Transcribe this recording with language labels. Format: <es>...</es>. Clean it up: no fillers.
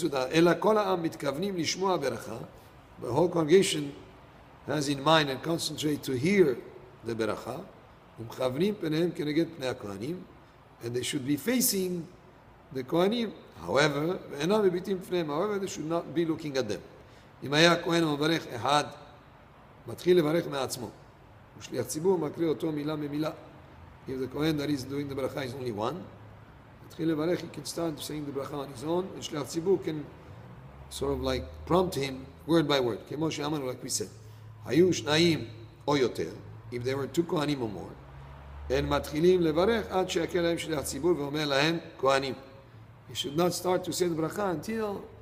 <he>אלא כל העם מתכוונים לשמוע ברכה.</he> <en>The whole congregation has in mind and concentrate to hear the ברכה.</en> <he>ומכוונים פניהם כנגד פני הכהנים,</he> <en>and they should be facing the Kohanim. However,</en> <he>ואינם מביטים פניהם,</he> <en>however, they should not be looking at them.</en> <he>אם היה הכהן המברך אחד, מתחיל לברך מעצמו. ושליח ציבור מקריא אותו מילה ממילה.</he> <en>If the Kohen that is doing the bracha is only one,</en> <he>מתחיל לברך,</he> <en>he can start saying the bracha on his own, and שליח ציבור can sort of like prompt him word by word.</en> <he>כמו שאמרנו,</he> <en>like we said.</en> <he>היו שניים או יותר,</he> <en>if there were two Kohanim or more,</en> <he>הם מתחילים לברך עד שיקל להם שליח ציבור ואומר להם כהנים.</he> <en>He should not start to say the bracha until</en>